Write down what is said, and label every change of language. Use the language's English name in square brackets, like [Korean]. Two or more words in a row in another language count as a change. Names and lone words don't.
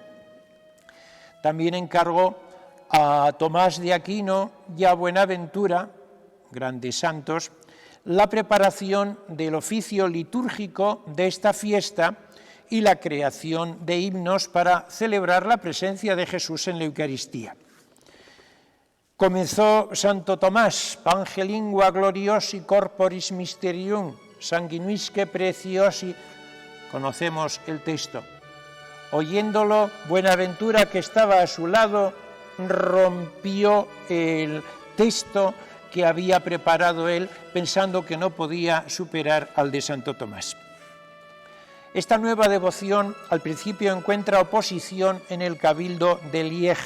[Spanish] También encargó a Tomás de Aquino y a Buenaventura, grandes santos, la preparación del oficio litúrgico de esta fiesta y la creación de himnos para celebrar la presencia de Jesús en la Eucaristía. Comenzó Santo Tomás, [Latin] Pange lingua gloriosi corporis mysterium, sanguinisque preciosi. [Spanish] Conocemos el texto. Oyéndolo, Buenaventura, que estaba a su lado, rompió el texto que había preparado él, pensando que no podía superar al de Santo Tomás. Esta nueva devoción al principio encuentra oposición en el Cabildo de Lieja.